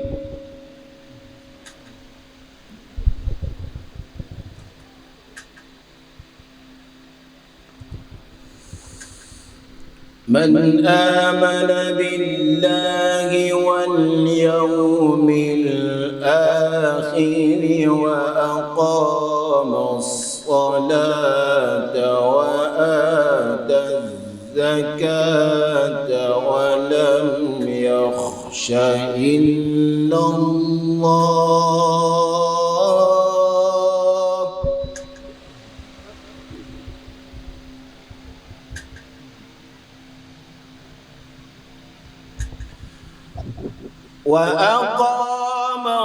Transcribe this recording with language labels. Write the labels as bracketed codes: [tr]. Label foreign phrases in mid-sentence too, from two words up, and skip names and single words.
[ar] من آمن بالله واليوم الآخر وأقام الصلاة وآتى الزكاة ولم يخش إلا الله وأقام